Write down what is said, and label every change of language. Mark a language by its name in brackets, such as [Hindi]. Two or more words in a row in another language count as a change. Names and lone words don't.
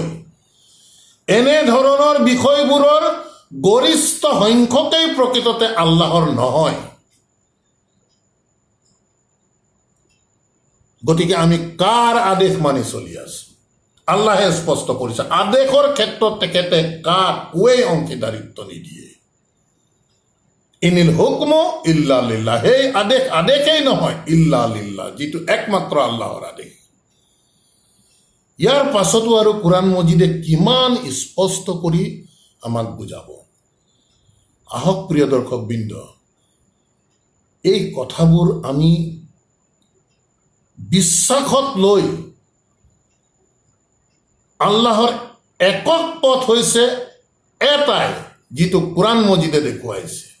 [Assamese] এনেধৰণৰ বিষয়বোৰৰ গৰিষ্ঠ সংখ্যকেই প্ৰকৃততে আল্লাহৰ নহয়। গতিকে আমি কাৰ আদেশ মানি চলি আছো? আল্লাহে স্পষ্ট কৰিছে, আদেশৰ ক্ষেত্ৰত তেখেতে কাকোৱেই অংশীদাৰিত্ব নিদিয়ে। [Arabic] إن الحكم إلا لله, [Assamese] সেই আদেশেই নহয়, [Arabic] إلا لله, [Assamese] যিটো একমাত্ৰ আল্লাহৰ আদেশ। ইয়াৰ পাছতো আৰু কোৰআন মজিদে কিমান স্পষ্ট কৰি আমাক বুজাব। আহক প্ৰিয় দৰ্শকবৃন্দ, এই কথাবোৰ আমি বিশ্বাসত লৈ আল্লাহৰ একক পথ হৈছে এটাই, যিটো কোরআন মজিদে দেখুৱাইছে।